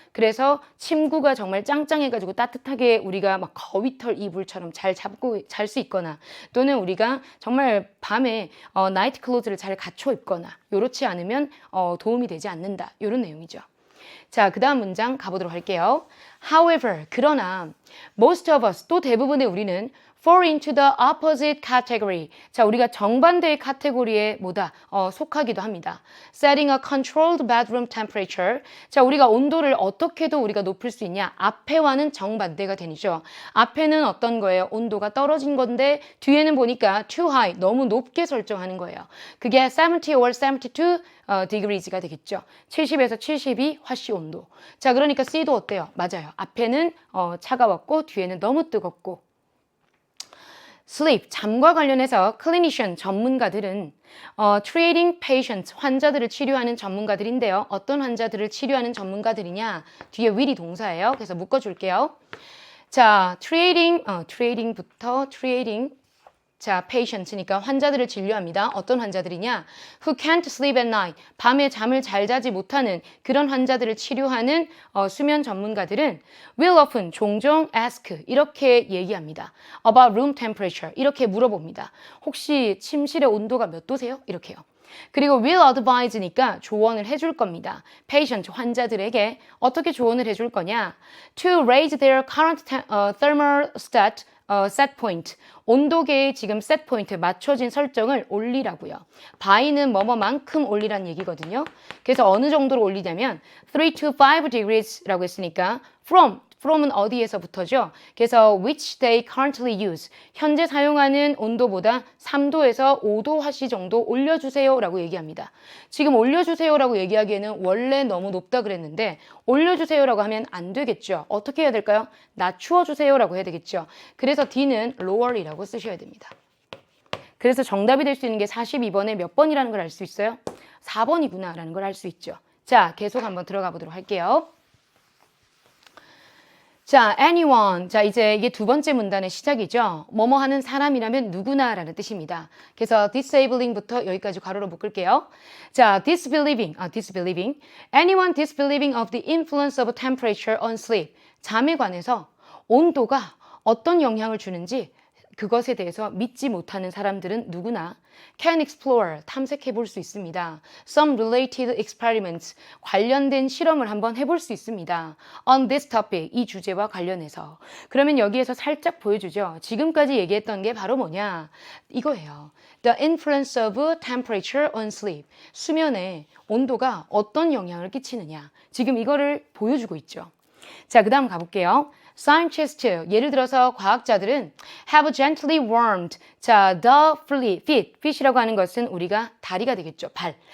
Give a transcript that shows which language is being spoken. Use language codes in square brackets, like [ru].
[ko] 그래서 침구가 정말 짱짱해가지고 따뜻하게 우리가 막 거위털 이불처럼 잘 잡고 잘 수 있거나 또는 우리가 정말 밤에 나이트 클로즈를 잘 갖춰 입거나 이렇지 않으면 도움이 되지 않는다. 이런 내용이죠. 자, 그 다음 문장 가보도록 할게요. [en] However, [ko] 그러나 [en] most of us, [ko] 또 대부분의 우리는 [en] fall into the opposite category. [ko] 자, 우리가 정반대의 카테고리에 속하기도 합니다. [en] Setting a controlled bedroom temperature. [ko] 자, 우리가 온도를 어떻게도 우리가 높일 수 있냐? 앞에와는 정반대가 되죠. 앞에는 어떤 거예요? 온도가 떨어진 건데 뒤에는 보니까 [en] too high, [ko] 너무 높게 설정하는 거예요. 그게 [en] 70 or 72 degrees [ko] 가 되겠죠. 70에서 72 화씨 온도. 자, 그러니까 C도 어때요? 맞아요. 앞에는 차가웠고 뒤에는 너무 뜨겁고. sleep, 잠과 관련해서 clinician, 전문가들은 [en] treating patients, [ko] 환자들을 치료하는 전문가들인데요. 어떤 환자들을 치료하는 전문가들이냐? 뒤에 will이 동사예요. 그래서 묶어줄게요. 자, treating부터 자, patient니까 환자들을 진료합니다. 어떤 환자들이냐? [en] Who can't sleep at night. [ko] 밤에 잠을 잘 자지 못하는 그런 환자들을 치료하는 수면 전문가들은 [en] will often, [ko] 종종 ask, 이렇게 얘기합니다. [en] About room temperature, [ko] 이렇게 물어봅니다. 혹시 침실의 온도가 몇 도세요? 이렇게요. 그리고 [en] will advise [ko] 니까 조언을 해줄 겁니다. [en] patient, [ko] 환자들에게 어떻게 조언을 해줄 거냐? [en] To raise their current thermostat set point. [ko] 온도계의 지금 set point, 맞춰진 설정을 올리라고요. by는 뭐뭐만큼 올리란 얘기거든요. 그래서 어느 정도로 올리냐면 [en] 3 to 5 degrees [ko] 라고 했으니까 from은 어디에서부터죠? [en] 그래서 which they currently use. [ko] 현재 사용하는 온도보다 3도에서 5도 화씨 정도 올려주세요 라고 얘기합니다. 지금 올려주세요 라고 얘기하기에는 원래 너무 높다 그랬는데 올려주세요 라고 하면 안 되겠죠. 어떻게 해야 될까요? 낮추어 주세요 라고 해야 되겠죠. 그래서 D는 lower이라고 쓰셔야 됩니다. 그래서 정답이 될 수 있는 게 42번에 몇 번이라는 걸 알 수 있어요? 4번이구나 라는 걸 알 수 있죠. 자, 계속 한번 들어가 보도록 할게요. 자, anyone. 자, 이제 이게 두 번째 문단의 시작이죠. 뭐뭐 하는 사람이라면 누구나 라는 뜻입니다. 그래서 disabling부터 여기까지 괄호로 묶을게요. 자, disbelieving. [en] Anyone disbelieving of the influence of temperature on sleep. [ko] 잠에 관해서 온도가 어떤 영향을 주는지 그것에 대해서 믿지 못하는 사람들은 누구나 [en] can explore, [ko] 탐색해 볼 수 있습니다. [en] Some related experiments, [ko] 관련된 실험을 한번 해볼 수 있습니다. [en] On this topic, [ko] 이 주제와 관련해서. 그러면 여기에서 살짝 보여주죠. 지금까지 얘기했던 게 바로 뭐냐? 이거예요. [en] The influence of temperature on sleep. [ko] 수면에 온도가 어떤 영향을 끼치느냐. 지금 이거를 보여주고 있죠. 자, 그 다음 가볼게요. Scientists, 예를 들어서 과학자들은 [en] have gently warmed, [ko] 자, [en] the feet, [ko] feet이라고 하는 것은 우리가 다리가 되겠죠, 발.